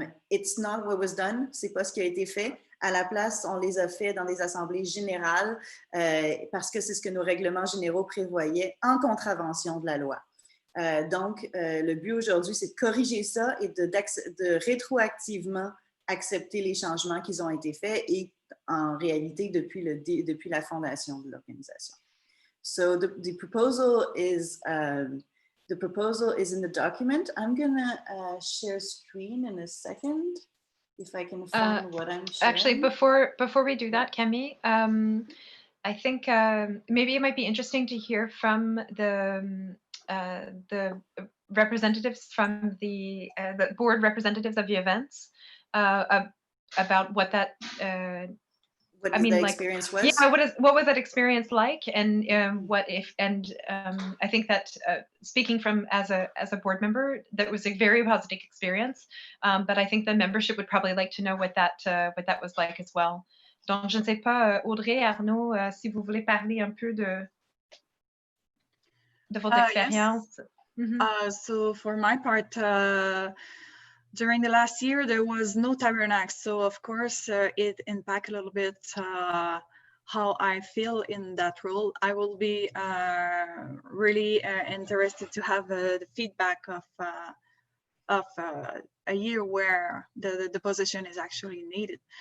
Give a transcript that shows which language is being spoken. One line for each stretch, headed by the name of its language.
English: It's not what was done,
French: c'est pas ce qui a été fait. À la place, on les a fait dans des assemblées générales parce que c'est ce que nos règlements généraux prévoyaient en contravention de la loi. Donc, le but aujourd'hui, c'est de corriger ça et de rétroactivement accepter les changements qui ont été faits et en réalité depuis la fondation de l'organisation.
English: So the proposal is in the document. I'm gonna share screen in a second if I can find what I'm sharing. Actually, before we do that, Camille, I think maybe it might be interesting to hear from the representatives from the board representatives of the events about what that What I mean, the like, experience was? yeah, what was that experience like, and what if, and I think that speaking from as a board member, that was a very positive experience, but I think the membership would probably like to know what that was like as well.
French: Donc, je ne sais pas, Audrey, Arnaud, si vous voulez parler un peu de votre expérience.
English: Yes. So for my part, during the last year, there was no tabernacle. So of course, it impacted a little bit how I feel in that role. I will be really interested to have the feedback of a year where the position is actually needed.